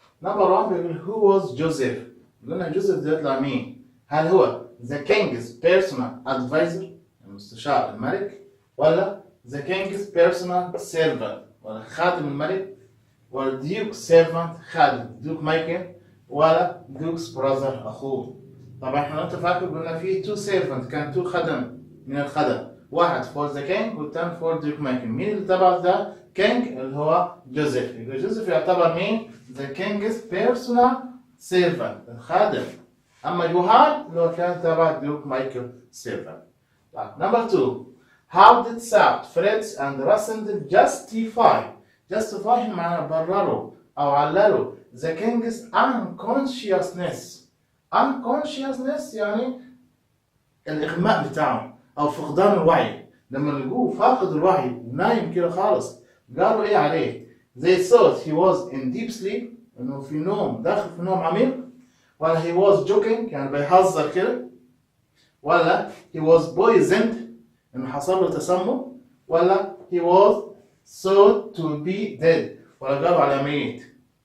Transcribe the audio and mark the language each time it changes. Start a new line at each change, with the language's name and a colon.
Arabic: نمبر 1 بيقول
English: who was Joseph؟
Arabic: قلنا جوزيف ده يطلع مين؟ هل هو
English: the king's personal advisor
Arabic: المستشار الملك، ولا
English: the king's personal servant
Arabic: ولا خادم الملك، ولا
English: duke's servant
Arabic: خادم دوك مايكل، ولا
English: duke's brother
Arabic: أخوه؟ طبعا احنا انت فاكر قلنا في two servant كان two خدم من الخدم، واحد for the king والثاني for duke مايكل. مين اللي تبع ده king؟ اللي هو جوزيف. يبقى جوزيف يعتبر مين؟
English: the king's personal servant
Arabic: الخادم. أما يوهان اللي هو كان تبع دوك مايكل servant.
English: Number 2. How did Sabt, Fritz and Rassendel justify
Arabic: معناه برروا أو عللوا
English: the king's unconsciousness.
Arabic: unconsciousness يعني الإغماء بتاعه أو فقدان الوعي. لما لقوه فاقد الوعي نايم كده خالص قالوا إيه عليه؟
English: They thought he was in deep sleep
Arabic: إنه في نوم داخل في نوم عميق، ولا
English: he was joking
Arabic: يعني بيهزر كده، ولا
English: he was poisoned
Arabic: إنه حصل له تسمم، ولا
English: he was thought to be dead
Arabic: ولا قالوا على ميت.